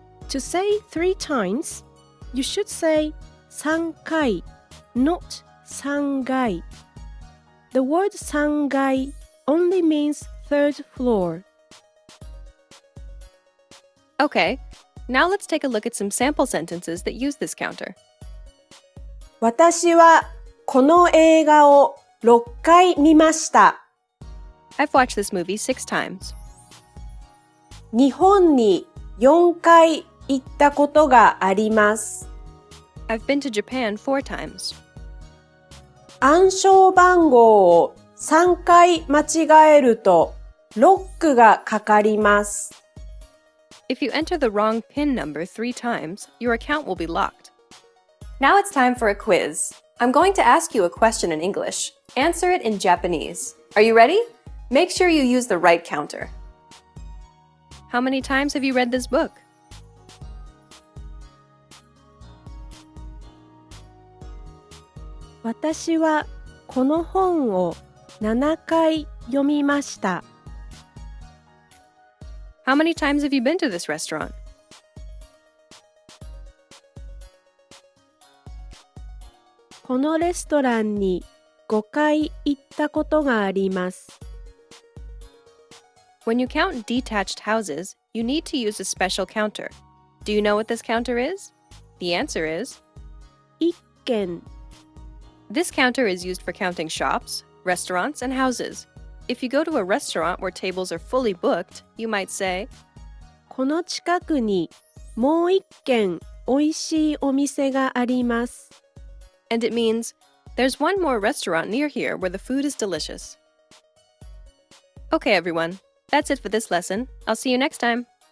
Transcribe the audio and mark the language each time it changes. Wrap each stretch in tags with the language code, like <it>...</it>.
<en>To say 3 times, you should say 3回, not 3階. The word 3階 only means third floor. Okay, now let's take a look at some sample sentences that use this counter.</en> <ja>私はこの映画を6回見ました。</ja> <en>I've watched this movie 6 times.</en> <ja>日本に4回行ったことがあります。</ja> <en>I've been to Japan 4 times.</en> <ja>暗証番号を3回間違えるとロックがかかります。</ja> <en>If you enter the wrong PIN number 3 times, your account will be locked. Now it's time for a quiz. I'm going to ask you a question in English. Answer it in Japanese. Are you ready? Make sure you use the right counter. How many times have you read this book?</en> <ja>私はこの本を7回読みました。</ja> <en>How many times have you been to this restaurant?</en> <ja>このレストランに5回行ったことがあります。</ja> <en>When you count detached houses, you need to use a special counter. Do you know what this counter is? The answer is</en> <ja>1軒.</ja> <en>This counter is used for counting shops, restaurants, and houses. If you go to a restaurant where tables are fully booked, you might say,</en> <ja>この近くにもう1軒おいしいお店があります。</ja> <en>and it means, there's one more restaurant near here where the food is delicious. Okay, everyone, that's it for this lesson. I'll see you next time.</en>